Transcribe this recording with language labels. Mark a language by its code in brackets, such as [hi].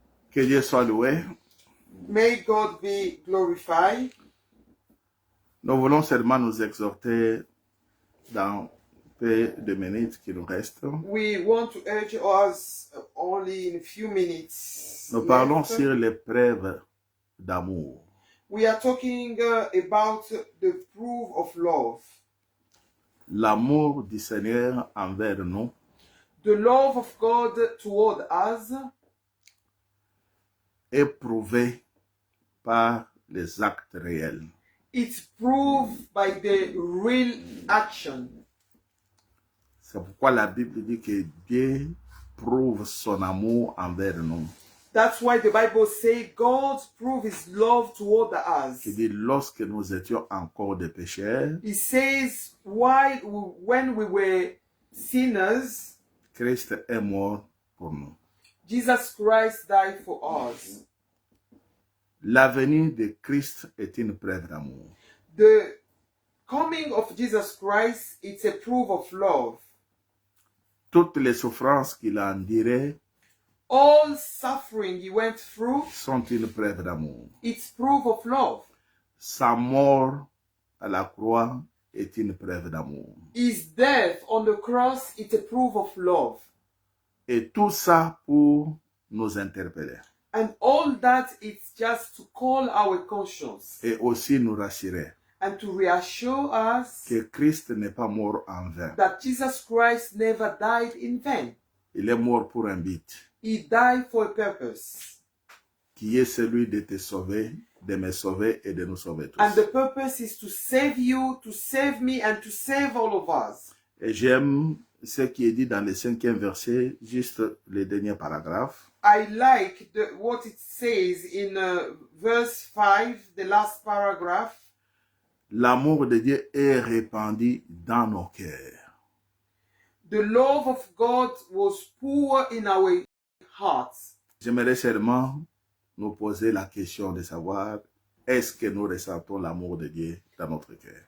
[fr] Que Dieu soit loué. [en] May God be glorified. [fr] Nous voulons seulement nous exhorter dans peu de minutes qui nous restent. [en] We want to urge us only in a few minutes. [fr] Nous parlons [en] left. [fr] sur l'épreuve d'amour. [en] We are talking about the proof of love. [fr] L'amour du Seigneur envers nous [en] The love of God toward us [fr] est prouvé par les actes réels. [en] it's proved by the real action. [fr] C'est pourquoi la Bible dit que Dieu prouve son amour envers nous. [en] That's why the Bible says God proved his love toward us. [fr] Il dit lorsque nous étions encore des pécheurs, [en] He says, when we were sinners, [fr] Christ est mort pour nous. [en] Jesus Christ died for us. [fr] La venue de Christ est une preuve d'amour. [en] The coming of Jesus Christ, it's a proof of love. [fr] Toutes les souffrances qu'il a endurées [en] All suffering he went through, [fr] sont une preuve d'amour. [en] it's proof of love. [fr] Sa mort à la croix est une preuve d'amour. [en] His death on the cross, it's a proof of love. [fr] Et tout ça pour nous interpeller [en] And all that, it's just to call our conscience [fr] et aussi nous rassurer [en] and to reassure us [fr] que Christ n'est pas mort en vain. [en] that Jesus Christ never died in vain. [fr] Il est mort pour un but, [en] He died for a purpose. [fr] qui est celui de te sauver, de me sauver et de nous sauver tous. [en] And the purpose is to save you, to save me, and to save all of us. [fr] Et j'aime ce qui est dit dans le 5e verset, juste le dernier paragraphe. [en] I like what it says in verse 5, the last paragraph. [fr] L'amour de Dieu est répandu dans nos cœurs. [en] The love of God was poured in our hearts. [fr] J'aimerais seulement nous poser la question de savoir, est-ce que nous ressentons l'amour de Dieu dans notre cœur?